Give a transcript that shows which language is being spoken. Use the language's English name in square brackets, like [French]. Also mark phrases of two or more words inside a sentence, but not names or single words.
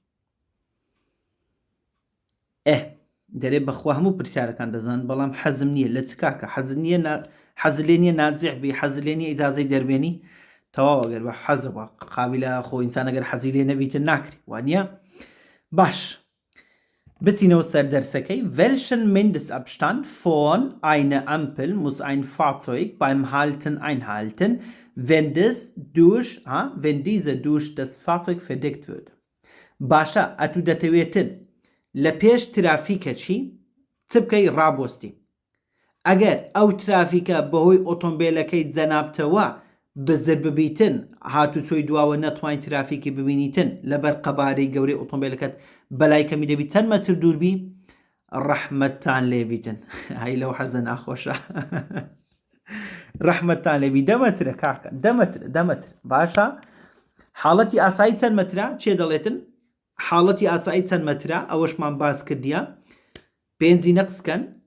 [Central Kurdish] دەرێ بەخوا هەموو پرسیارەکان دەزان بەڵام حەزم نییە لە چ کاکە حەزل لێ نییە نازیح بی حەزل لێ نیە ئیجازەی دەربێنی تەواو ئەگەر بە حەزەوە قابلە خۆ ئینسان ئەگەر حەزی لێ نەبیتن ناکری وانە باش بچینەوە سەر دەرسەکەی [German] welchen Mindestabstand von einer Ampel muss ein Fahrzeug beim Halten einhalten wenn diese durch das Fahrzeug verdeckt wird [Central Kurdish] باشە ئەتو دەتەوێتن لە پێش ترافیکەچی چ بکەی ڕابۆستی ئەگەر ئەو ترافیکە بەهۆی ئۆتۆمبیلەکەی جەنابتەوە بزر ببیتن هاتوچۆی دواوە نەتوانین ترافیکی ببینیتن لەبەر قەبارەی گەورەی ئۆتۆمبیلەکەت بەلای کەمی دەبی چەند مەتر دووربی ڕەحمەتتان لێبیتن هەی لەو حەزە ناخۆشە ڕەحمەتتان لێبی 10 مەترە کاکە 10 مەتر باشە حاڵەتی ئاسایی چەند مەترە چێ دەڵێتن حاڵەتی ئاسایی چەند مەترە ئەوەشمان باس کردیە پێنجی نەقسکەن